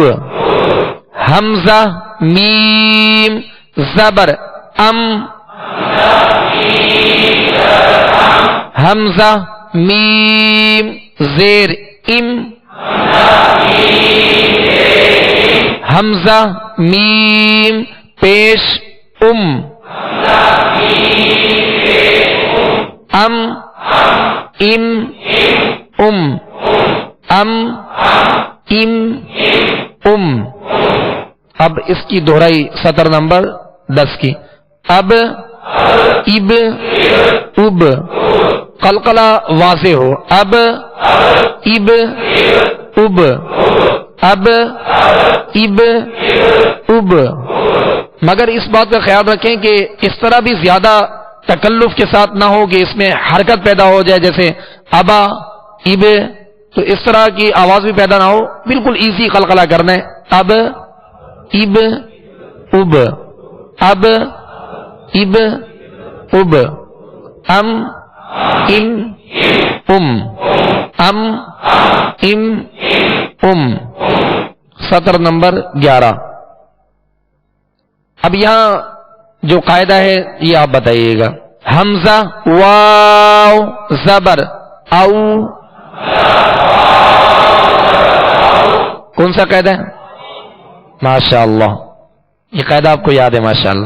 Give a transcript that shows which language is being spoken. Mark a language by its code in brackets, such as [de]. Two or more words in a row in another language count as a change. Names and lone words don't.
[ur] حمزہ میم زبر ام. حمزہ میم زیر ام. حمزہ میم پیش ام. ام ام ام ام ام ام. اب اس کی دہرائی سطر نمبر 10 کی. اب اب اب قلقلہ واضح ہو. اب اب اب اب اب اب. مگر اس بات کا خیال رکھیں کہ اس طرح بھی زیادہ تکلف کے ساتھ نہ ہو کہ اس میں حرکت پیدا ہو جائے، جیسے ابا اب، تو اس طرح کی آواز بھی پیدا نہ ہو، بالکل ایزی قلقلہ کرنا ہے. اب اب اب اب اب اب. ام ام ام ام ام ام. سطر نمبر 11. اب یہاں جو قاعدہ ہے یہ آپ بتائیے گا. حمزہ واو زبر او. کون سا قاعدہ ہے؟ ماشاء اللہ، یہ قاعدہ آپ کو یاد ہے ماشاء اللہ.